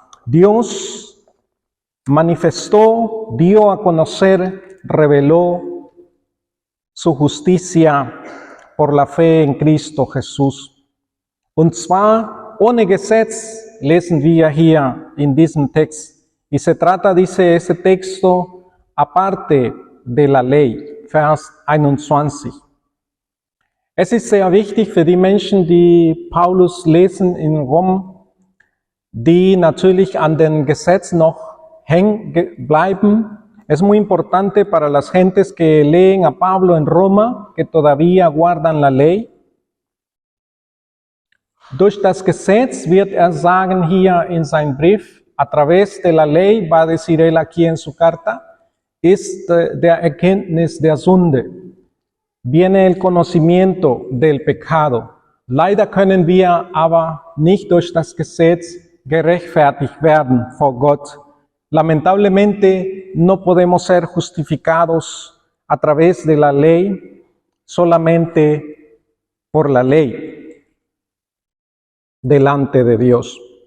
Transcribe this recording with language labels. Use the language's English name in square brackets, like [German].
[Spanish] Dios manifestó, dio a conocer, reveló su justicia por la fe en Cristo Jesús. [German] Und zwar ohne Gesetz, lesen wir hier in diesem Text. [Spanish] Y se trata, dice ese texto, aparte de la ley. [German] Vers 21. Es ist sehr wichtig für die Menschen, die Paulus lesen in Rom, die natürlich an den Gesetz noch hängen bleiben. [Spanish] Es muy importante para las gentes que leen a Pablo en Roma, que todavía guardan la ley. [German] Durch das Gesetz wird sagen hier in seinem Brief, [Spanish] a través de la ley, va a decir él aquí en su carta, [German] ist der Erkenntnis der Sünde. [Spanish] Viene el conocimiento del pecado. [German] Leider können wir aber nicht durch das Gesetz gerechtfertigt werden vor Gott. [Spanish] Lamentablemente no podemos ser justificados a través de la ley, solamente por la ley, delante de Dios.